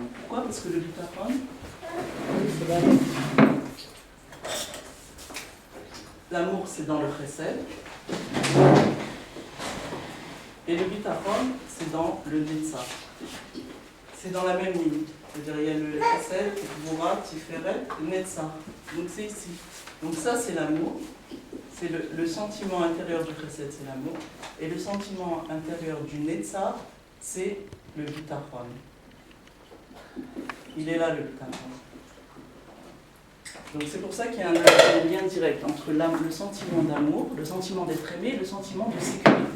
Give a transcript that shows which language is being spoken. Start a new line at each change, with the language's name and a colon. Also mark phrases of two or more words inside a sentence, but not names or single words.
French: Pourquoi? Parce que le bitachon, Oui, c'est là. l'amour c'est dans le chesed, et le bitachon c'est dans le netzach. C'est dans la même ligne. C'est-à-dire il y a le chesed, gvura, tiferet, netzach. Donc c'est ici. Donc ça c'est l'amour. C'est le sentiment intérieur du chesed, c'est l'amour. Et le sentiment intérieur du netzach, c'est le bitachon. Il est là le bitachon. Donc c'est pour ça qu'il y a un lien direct entre le sentiment d'amour, le sentiment d'être aimé et le sentiment de sécurité.